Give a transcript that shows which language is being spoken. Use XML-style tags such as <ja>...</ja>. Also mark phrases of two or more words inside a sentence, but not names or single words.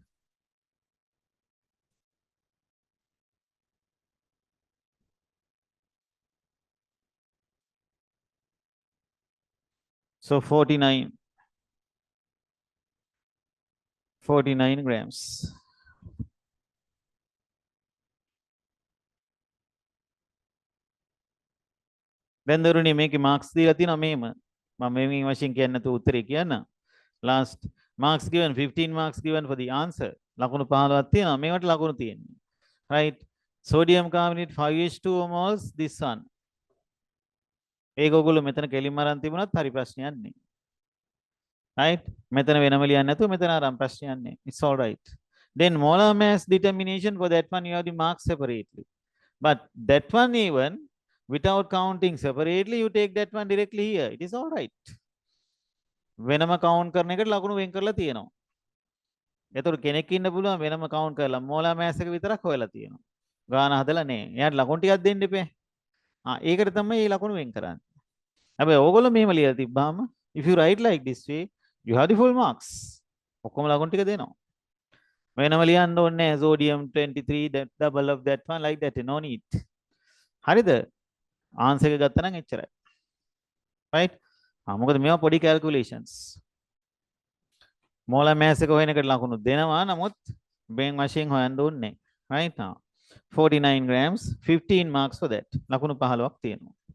<en>So 49 grams.</en> <si>Then දරුණි මේකේ marks දීලා තියෙනවා මෙහෙම. මම මේ වශයෙන් කියන්නේ නැතුව උත්තරේ කියන්න.</si> <en>Last marks given 15 marks given for the answer.</en> <si>ලකුණු 15ක් තියෙනවා. මේවට ලකුණු තියෙන්නේ.</si> <en>Right? Sodium carbonate 5H2O moles this one.</en> <si>ඒක ඔයගොල්ලෝ මෙතන කෙලින්ම අරන් තිබුණත් හරි ප්‍රශ්නයක් නේ.</si> <en>Right?</en> <si>මෙතන වෙනම ලියන්න නැතුව මෙතන අරන් ප්‍රශ්නයක් නේ.</si> <en>It's all right. Then molar mass determination for that one you have the marks separately. But that one even without counting separately you take that one directly here. It is all right.</en> <si>වෙනම count කරන එකට ලකුණු වෙන් කරලා තියෙනවා. එතකොට කෙනෙක් ඉන්න පුළුවන් වෙනම count කරලා</si> <en>molar mass</en> <si>එක විතරක් හොයලා තියෙනවා. ගාන හදලා නේ. එයාට ලකුණු ටිකක් දෙන්න එපේ. ඒකට තමයි මේ ලකුණු වෙන් කරන්නේ. හැබැයි ඕගොල්ලෝ මෙහෙම ලියලා තිබ්බාම</si> <en>if you write like this way you have the full marks.</en> <si>ඔක්කොම ලකුණු ටික දෙනවා. වෙනම ලියන්න ඕනේ නැහැ</si> <en>sodium 23 that double of that one like that no need.</en> <si>හරිද? ආන්සර් එක ගත්තා නම් එච්චරයි. right? මොකද මේවා පොඩි calculations.</si> <en>molar mass</en> <si>එක හොයන එකට ලකුණු දෙනවා නමුත් බෙන් වශයෙන් හොයන්න ඕනේ නැහැ.</si> <en>right now 49 grams 15 marks for that.</en> <si>ලකුණු 15ක් තියෙනවා.</si>